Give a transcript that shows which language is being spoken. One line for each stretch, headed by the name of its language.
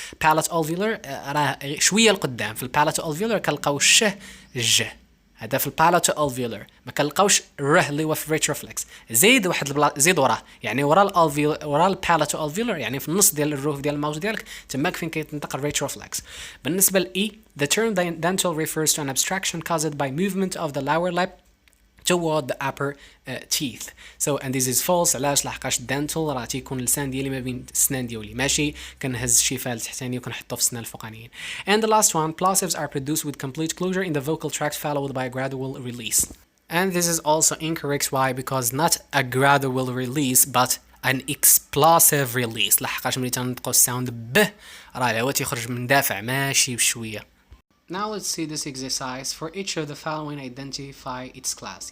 Arabic: palato-alveolar راه شويه لقدام، في البالاتو-alveolar كنلقاو الش ج، هذا في البالاتو alveolar. ما كنلقاوش الره اللي هو في ريتروفلكس. زيد واحد زيد وراه، يعني ورا البالاتو alveolar، يعني في النص ديال الروف ديال الماوس ديالك تماك فين كيتنطق الريتروفلكس. بالنسبه ل
English: E, the term dental refers to an abstraction caused by movement of the lower lip toward the upper teeth. So and this is false.
Arabic: علاش؟ لحقاش dental راه تيكون اللسان ديالي ما بين السنان ديالي، ماشي كنهز الشفاه لتحتاني وكنحطو في السنان الفوقانيين.
English: And the last one, plosives are produced with complete closure in the vocal tract followed by a gradual release. And this is also incorrect. Why? Because not a gradual release but an explosive release.
Arabic: لحقاش ملي تنطقو الساوند ب راه هو تيخرج من دافع ماشي بشويه.
English: Now let's see this exercise. For each of the following identify its class.